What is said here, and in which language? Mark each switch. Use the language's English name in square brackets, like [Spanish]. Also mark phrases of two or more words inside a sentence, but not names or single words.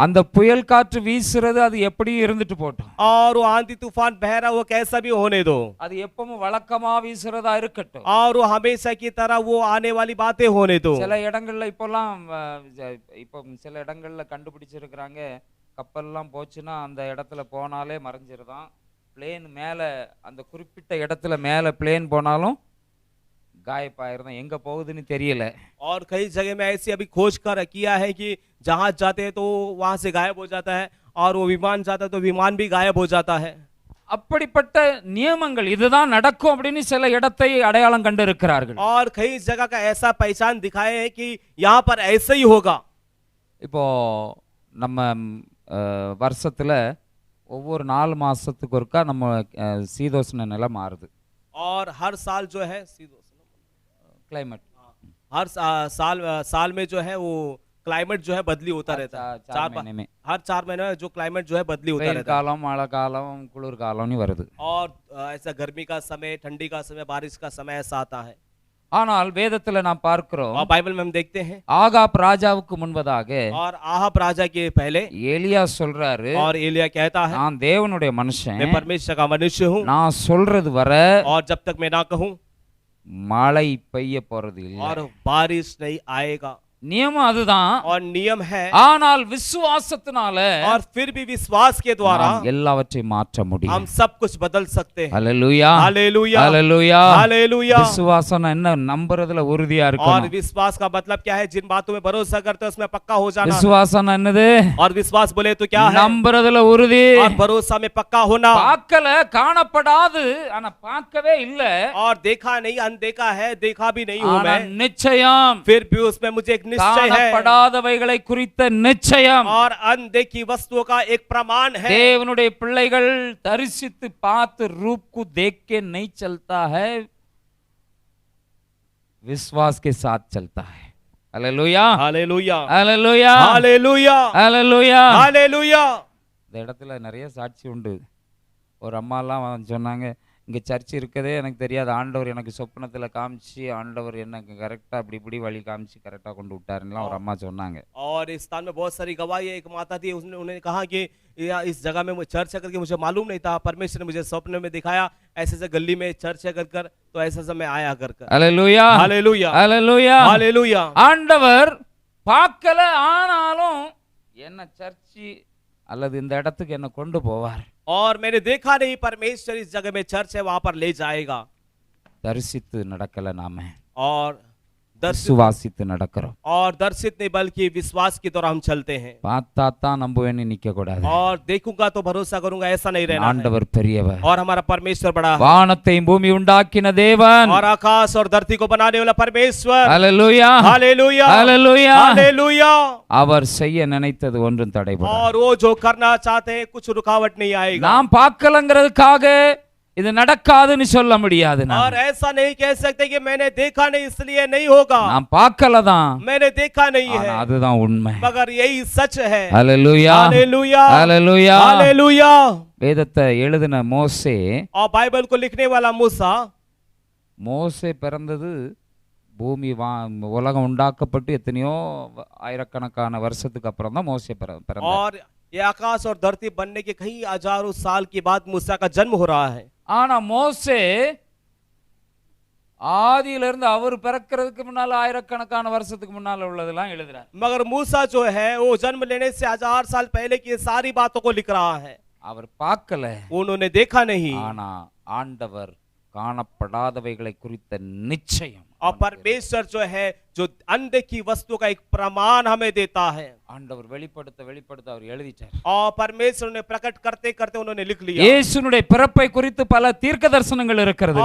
[Tamil] அந்த புயல் காற்று வீசுறது அது எப்படியும் இருந்துட்டு போட்டோம். [Hindi] और वो आंधी तूफान बह रहा, वो कैसा भी होने दो [Tamil] அது எப்பவும் வழக்கமா வீசுறதா இருக்கட்டும். [Hindi] और वो हमेशा की तरह वो आने वाली बातें होने दो। [Tamil] சில இடங்கள்ல இப்போலாம் இப்போ சில இடங்கள்ல கண்டுபிடிச்சிருக்கிறாங்க, கப்பல்லாம் போச்சுன்னா அந்த இடத்துல போனாலே மறைஞ்சிருதான். பிளேன் மேல அந்த குறிப்பிட்ட இடத்துல மேல பிளேன் போனாலும் गायब எங்க போகுதுன்னு தெரியல. [Hindi] और कई जगह में ऐसी अभी खोज कर किया है कि जहाज जाते हैं तो वहां से गायब हो जाता है, और वो विमान जाता है तो विमान भी गायब हो जाता है। [Tamil] அப்படிப்பட்ட நியமங்கள் இதுதான் நடக்கும் அப்படின்னு சில இடத்தை அடையாளம் கண்டு இருக்கிறார்கள். [Hindi] और कई जगह का ऐसा पहचान दिखाए है कि यहाँ पर ऐसे ही होगा। [Tamil] இப்போ நம்ம வருஷத்துல ஒவ்வொரு 4 மாசத்துக்கு ஒருக்கா நம்ம சீதோஷ்ண நிலை மாறுது. [Hindi] और हर साल जो है [Tamil] கிளைமேட் [Hindi] हर साल में जो है वो क्लाइमेट जो है बदली होता रहता है। चार महीने में हर 4 महीने में जो क्लाइमेट जो है बदली होता [Tamil] வெயில் [Hindi] रहता है। [Tamil] காலம் மழை காலம் குளிர் காலம்னு வருது. [Hindi] और ऐसा गर्मी का समय, ठंडी का समय, बारिश का समय ऐसा आता है। [Tamil] ஆனால் வேதத்துல நாம் பார்க்கிறோம், [Hindi] और बाइबल में हम देखते हैं [Tamil] ஆகாப் ராஜாவுக்கு முன்பதாக [Hindi] और आहब राजा के पहले [Tamil] எலியா சொல்றாரு, [Hindi] और एलिया कहता है [Tamil] நான் தேவனுடைய மனுஷன், [Hindi] मैं परमेश्वर का मनुष्य हूँ, [Tamil] நான் சொல்றது வர [Hindi] और जब तक मैं ना कहूँ [Tamil] மழை பெய்ய போறது இல்லை. [Hindi] और बारिश नहीं आएगा। [Tamil] நியமம் அதுதான். [Hindi] और नियम है, [Tamil] ஆனால் விசுவாசத்தினால [Hindi] और फिर भी विश्वास के द्वारा [Tamil] நாம் எல்லாவற்றையும் மாற்ற முடியும். [Hindi] हम सब कुछ बदल सकते हैं। [Tamil] அல்லேலூயா [Hindi] हालेलुया [Tamil] அல்லேலூயா. [Hindi] हालेलुया। [Tamil] விசுவாசம் என்ன? நம்புறதுல உறுதியா [Hindi] और [Tamil] இருக்கணும். [Hindi] विश्वास का मतलब क्या है? जिन बातों में भरोसा करते हैं उसमें पक्का हो जाना। [Tamil] விசுவாசம் என்னது? [Hindi] और विश्वास बोले तो क्या है? [Tamil] நம்புறதுல உறுதி. [Hindi] और भरोसा में पक्का होना। [Tamil] பார்க்கல, காணப்படாது, ஆனா பார்க்கவே இல்ல, [Hindi] और देखा नहीं, अनदेखा है, देखा भी नहीं हूं [Tamil] ஆனா [Hindi] मैं, [Tamil] நிச்சயம் [Hindi] फिर भी उसमें मुझे एक निश्चय है। [Tamil] காணப்படாதவைகளை குறித்த நிச்சயம். [Hindi] और अनदेखी वस्तुओं का एक प्रमाण है। [Tamil] தேவனுடைய பிள்ளைகள் தரிசித்து பார்த்து [Hindi] रूप को देख के नहीं चलता है, विश्वास के साथ चलता है. हालेलुया हालेलुया हालेलुया हालेलुया हालेलुया. हालेलुया। [Tamil] இந்த இடத்துல நிறைய சாட்சி உண்டு. ஒரு அம்மாலாம் சொன்னாங்க, இங்கே சர்ச் இருக்கதே எனக்கு தெரியாது, ஆண்டவர் எனக்கு சொப்பனத்தில் காமிச்சு ஆண்டவர் எனக்கு கரெக்டாக அப்படி இப்படி வழி காமிச்சு கரெக்டாக கொண்டு விட்டாருலாம் ஒரு அம்மா சொன்னாங்க. [Hindi] और इस स्थान में बहुत सारी गवाही है। एक माता थी, उसने उन्हें कहा कि इस जगह में चर्च है करके मुझे मालूम नहीं था, परमेश्वर ने मुझे स्वप्न में दिखाया, ऐसे ऐसे गली में चर्च है कर तो ऐसा समय आया कर। [Tamil] அல்லேலூயா [Hindi] हालेलुया [Tamil] அல்லேலூயா. [Hindi] हालेलुया। [Tamil] ஆண்டவர் பார்க்கல, ஆனாலும் என்ன சர்ச்சு அல்லது இந்த இடத்துக்கு என்ன கொண்டு போவார். [Hindi] और मैंने देखा नहीं, परमेश्वर इस जगह में चर्च है वहां पर ले जाएगा। [Tamil] தரிசித்து நடக்கல, நாம [Hindi] और [Tamil] விசுவாசித்து நடக்கிறோம். [Hindi] और दर्शित नहीं बल्कि विश्वास की तरह हम चलते हैं। [Tamil] பார்த்தா தான் நம்புவேன்னு நிக்க கூடாது. [Hindi] और देखूंगा तो भरोसा करूंगा ऐसा नहीं रहना है। [Tamil] ஆண்டவர் பெரியவர். [Hindi] और हमारा परमेश्वर बड़ा है। [Tamil] வானத்தையும் பூமி உண்டாக்கின தேவன். [Hindi] और आकाश और धरती को बनाने वाला परमेश्वर। [Tamil] அல்லேலூயா [Hindi] हालेलुया [Tamil] அல்லேலூயா. [Hindi] हालेलुया। [Tamil] அவர் செய்ய நினைத்தது ஒன்றும் தடைபடாது. [Hindi] और वो जो करना चाहते हैं कुछ रुकावट नहीं आएगा। [Tamil] நாம் பார்க்கலங்கிறதுக்காக இது நடக்காதுன்னு சொல்ல முடியாது. [Hindi] और ऐसा नहीं कह सकते कि मैंने देखा नहीं इसलिए नहीं होगा। [Tamil] நாம் பார்க்கல தான், [Hindi] मैंने देखा नहीं [Tamil] ஆனா [Hindi] है, [Tamil] அதுதான் உண்மை. [Hindi] मगर यही सच है। [Tamil] அல்லேலூயா [Hindi] हालेलुया [Tamil] அல்லேலூயா. [Hindi] हालेलुया। [Tamil] வேதத்தை எழுதின மோசே, [Hindi] और बाइबल को लिखने वाला मूसा, [Tamil] மோசே பிறந்தது பூமி உலகம் உண்டாக்கப்பட்டு எத்தனையோ ஆயிரக்கணக்கான வருஷத்துக்கு அப்புறம் தான் மோசே பிறந்தார். [Hindi] और ये आकाश और धरती बनने के कई हजारों साल के बाद मूसा का जन्म हो रहा है। [Tamil] ஆனா மோசே ஆதியிலிருந்து அவர் பிறக்கிறதுக்கு முன்னால ஆயிரக்கணக்கான வருஷத்துக்கு முன்னால உள்ளதெல்லாம் எழுதுறார். [Hindi] मगर मूसा जो है वो जन्म लेने से 1000 साल पहले की सारी बातों को लिख रहा है। [Tamil] அவர் பார்க்கல, [Hindi] उन्होंने देखा नहीं, [Tamil] ஆனா ஆண்டவர் காணப்படாதவைகளை குறித்த நிச்சயம். [Hindi] और परमेश्वर जो है जो अनदेखी वस्तु का एक प्रमाण हमें देता है। [Tamil] ஆண்டவர் வெளிப்படுத்த அவர் எழுதிட்டார். [Hindi] और परमेश्वर ने प्रकट करते करते उन्होंने लिख लिया। [Tamil] இயேசுனுடைய பிறப்பை குறித்து பல தீர்க்க தரிசனங்கள் இருக்கிறது